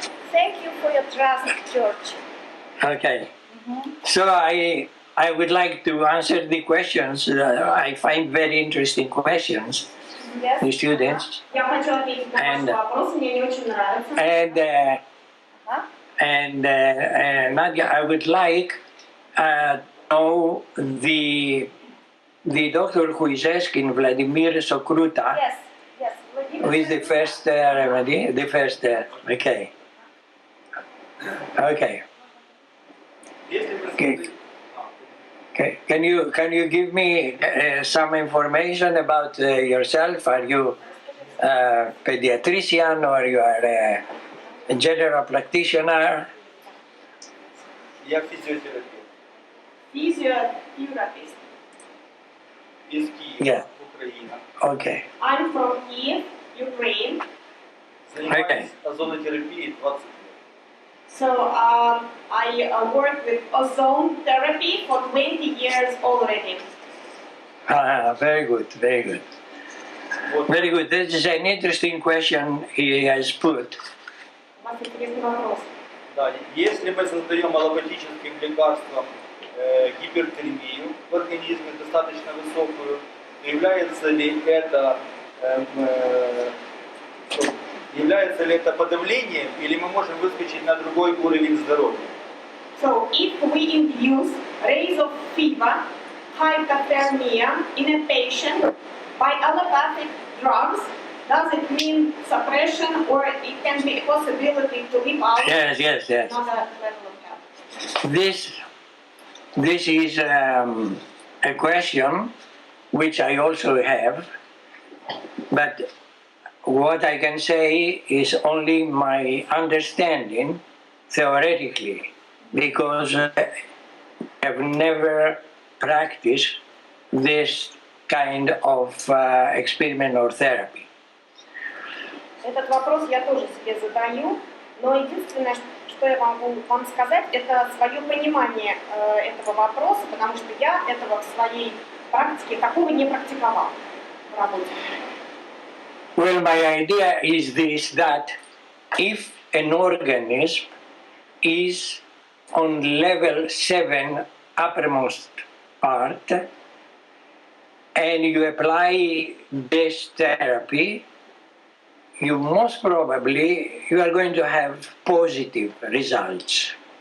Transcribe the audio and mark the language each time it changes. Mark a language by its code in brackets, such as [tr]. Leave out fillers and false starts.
[en] Thank you for your trust, George. Okay. So I would like to answer the questions. I find very interesting questions, Yes. the students. [ru] Я хочу ответить на ваши вопросы, мне они очень нравятся. [en] And Nadia, I would like to know the doctor who is asking, Vladimir Sokruta, Yes. Yes. who is the first remedy, okay. Okay. Okay. Can you give me some information about yourself? Are you a pediatrician or you are a general practitioner? [ru] Я физиотерапевт Физиотерапевт. из Киева, [en] Yeah. [ru] Украина. [en] Okay. I'm from Kiev, Ukraine. [ru] Занимаюсь озонотерапией 20 лет. [en] So I work with ozone therapy for 20 years already. Very good, very good. [ru] Вот. [en] Very good. This is an interesting question he has put. [ru] У вас интересный вопрос. Да, если мы создаем аллопатическим лекарством гипертермию в организме достаточно высокую, то является ли это подавлением, или мы можем выскочить на другой уровень здоровья? [en] So if we induce rays of fever, hypothermia in a patient by allopathic drugs, does it mean suppression or it can be a possibility to live out Yes. another level of health? This is a question which I also have, but what I can say is only my understanding theoretically, because I have never practiced this kind of experiment or therapy. [ru] Этот вопрос я тоже себе задаю, но единственное, что я могу вам сказать, это свое понимание этого вопроса, потому что я этого в своей практике такого не практиковала в работе. [en] Well, my idea is this, that if an organism is on level 7 uppermost part and you apply this therapy, you most probably you are going to have positive results.